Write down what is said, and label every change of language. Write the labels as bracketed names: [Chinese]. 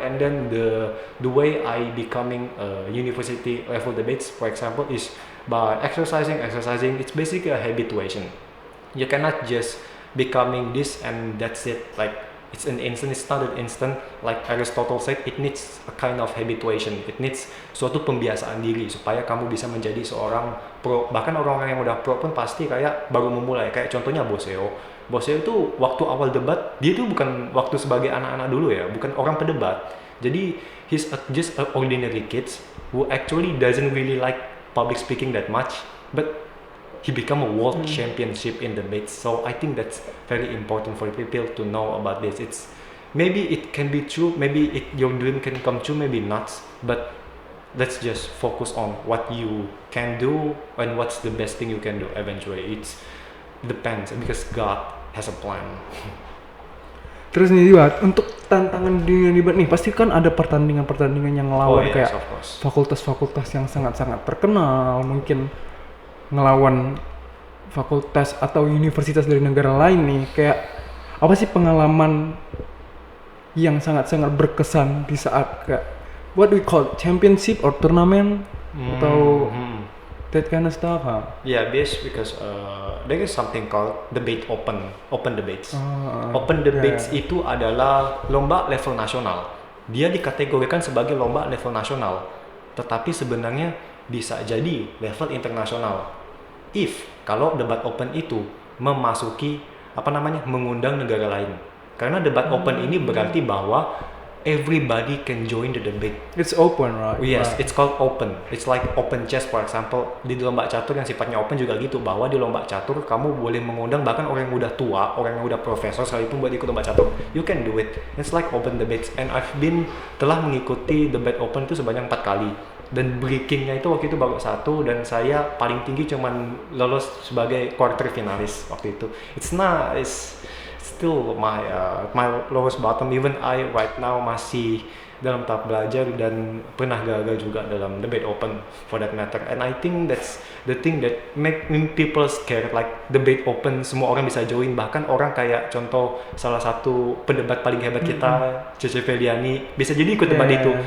[English] And then the way I becoming university level debates, for example, is by exercising. It's basically a habituation. You cannot just becoming this and that's it. Like it's an instant, it's not an instant. Like Aristotle said, it needs a kind of habituation. It needs [Indonesian] suatu pembiasaan diri supaya kamu bisa menjadi seorang pro. Bahkan orang-orang yang udah pro pun pasti kayak baru memulai. Kayak contohnya Boseo. Boseo itu waktu awal debat, dia itu bukan waktu sebagai anak-anak dulu ya, bukan orang pedebat. [English] Jadi he's just an ordinary kids who actually doesn't really like public speaking that much, but he become a world championship in debates. So I think that's very important for people to know about this. It's maybe it can be true, maybe your dream can come true, maybe not, but let's just focus on what you can do and what's the best thing you can do eventually. It depends because God has a plan. [Indonesian] Terus nih Dibat, untuk tantangan dunia debat nih pasti kan ada pertandingan-pertandingan yang ngelawan kayak [English] of course. [Indonesian] fakultas-fakultas yang sangat-sangat terkenal, mungkin ngelawan fakultas atau universitas dari negara lain nih. Kayak apa sih pengalaman yang sangat-sangat berkesan di saat kayak [English] what we call championship or tournament [Indonesian] atau [English] that kind of stuff, huh? Yeah, because there is something called debate open debates. [Indonesian] Open debates itu adalah lomba level nasional. Dia dikategorikan sebagai lomba level nasional, tetapi sebenarnya bisa jadi level internasional. Kalau debat open itu memasuki mengundang negara lain. Karena debat open ini berarti bahwa [English] everybody can join the debate. It's open, right? Yes, it's called open. It's like open chess, for example. [Indonesian] Di lomba catur yang sifatnya open juga gitu, bahwa di lomba catur kamu boleh mengundang bahkan orang yang udah tua, orang yang udah profesor sekalipun buat ikut lomba catur. [English] You can do it. It's like open debates. [Indonesian] And telah mengikuti debate open itu sebanyak 4 kali. Dan breakingnya itu waktu itu baru 1, dan saya paling tinggi cuman lolos sebagai quarter finalis waktu itu. [English] It's still my lowest bottom. Even I right now [Indonesian] masih dalam tahap belajar dan pernah gagal juga dalam debate open [English] for that matter. And I think that's the thing that make people scared, like [Indonesian] debate open semua orang bisa join, bahkan orang kayak contoh salah satu pendebat paling hebat kita Cece Feliani bisa jadi ikut debat itu.